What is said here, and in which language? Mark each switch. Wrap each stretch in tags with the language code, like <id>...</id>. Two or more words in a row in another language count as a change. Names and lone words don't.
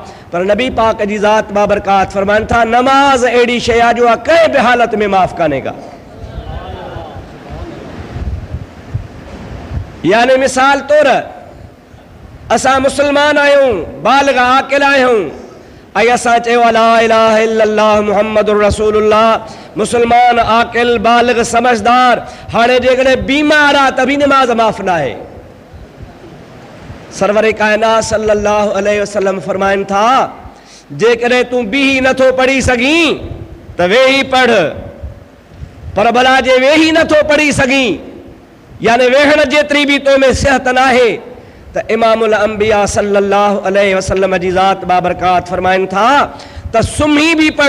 <sd>पर नबी पाक जी ज़ात बाबरकात फरमाइनि था नमाज़ अहिड़ी शइ आहे जो आहे कंहिं बि हालत में माफ़ कान्हे का। यानी मिसाल तौर असां मुस्लमान आहियूं, बालिग़ आक़िल आहियूं ऐं असां चयो</sd> <ar>لا إله إلا الله محمد رسول الله,</ar> <sd>मुस्लमान आक़िल बालिग़ समझदार। हाणे जेकॾहिं बीमार आहे त बि नमाज़ माफ़ न आहे। सरवर कायनात</sd> <ar>صلى الله عليه وسلم</ar> <sd>फरमाइनि था जेकॾहिं तूं बीही नथो पढ़ी सघीं त वेही पढ़, पर भला जे वेही नथो पढ़ी सघीं यानी वेहण जेतिरी बि तो में सिहत नाहे त</sd> <ar>إمام الأنبياء صلى الله عليه وسلم</ar> <sd>जी ज़ात बाबरकात फरमाइनि था त सुम्ही बि पढ़।</sd>